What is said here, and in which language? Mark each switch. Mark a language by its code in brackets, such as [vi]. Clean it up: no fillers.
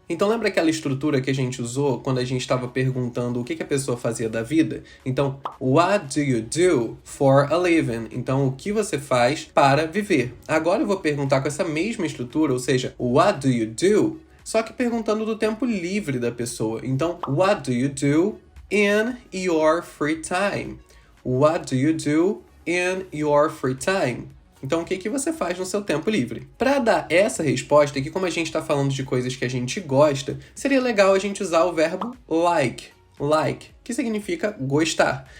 [pt] Então lembra aquela estrutura que a gente usou quando a gente estava perguntando o que a pessoa fazia da vida? Então, [en] what do you do for a living? [pt] Então, o que você faz para viver? Agora eu vou perguntar com essa mesma estrutura, ou seja, [en] what do you do? [pt] Só que perguntando do tempo livre da pessoa. Então, [en] what do you do in your free time? What do you do in your free time? [pt] Então, o que você faz no seu tempo livre? Para dar essa resposta, que como a gente está falando de coisas que a gente gosta, seria legal a gente usar o verbo like, que significa gostar.